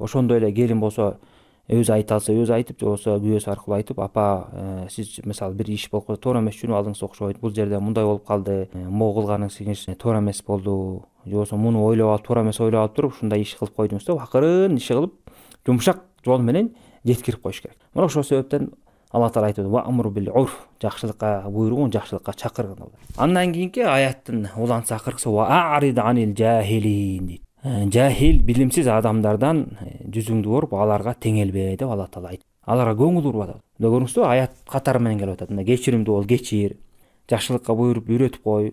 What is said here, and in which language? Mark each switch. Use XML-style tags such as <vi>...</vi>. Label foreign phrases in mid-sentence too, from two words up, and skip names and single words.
<ky>Ошондой эле келин болсо өзү айта алса өзү айтып, же болбосо күйөөсү аркылуу айтып: "Апа, сиз мисалы бир иш болуп калды, туура эмес чүн алдыңыз окшойт, бул жерде мындай болуп калды, могу кылганыңыз туура эмес болду, же болбосо муну ойлоп алып, туура эмес ойлоп алып туруп, ушундай иш кылып койдуңуз" деп акырын иши кылып, жумшак жол менен жеткирип коюш керек. Мына ошол себептен Аллах Таала айтып:</ky> <ar>"وأمر بالعرف",</ar> <ky>жакшылыкка буйругун жакшылыкка чакырган. Андан кийинки аяттын улантысы акыркысы</ky> <ar>وأعرض عن الجاهلين</ar> <ky>дейт. Жахил, билимсиз адамдардан жүзүңдү буруп, аларга теңелбе деп Аллах Таала айтты. Аларга көңүл буруп атат. Мына көрүңүздөр, аят катары менен келип атат. Мына кечиримдүү бол, кечир, жакшылыкка буйруп үйрөтүп кой.</ky>